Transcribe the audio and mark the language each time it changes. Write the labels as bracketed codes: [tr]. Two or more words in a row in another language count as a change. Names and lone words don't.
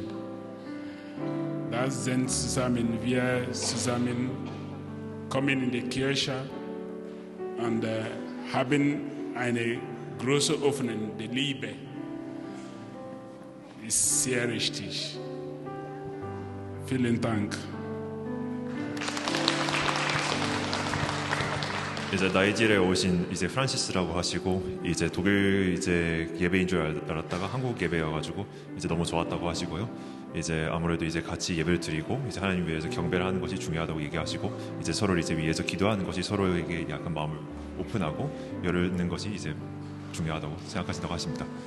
[de] Das sind zusammen, wir zusammen kommen in die Kirche und haben eine große Öffnung der Liebe. Ist sehr richtig. Vielen Dank. [ko] 이제 나이지리아에 오신 이제 프란시스라고 하시고, 이제 독일 이제 예배인 줄 알았다가 한국 예배여가지고 이제 너무 좋았다고 하시고요. 이제 아무래도 이제 같이 예배를 드리고 이제 하나님 위해서 경배를 하는 것이 중요하다고 얘기하시고, 이제 서로를 이제 위해서 기도하는 것이 서로에게 약간 마음을 오픈하고 열는 것이 이제 중요하다고 생각하신다고 하십니다.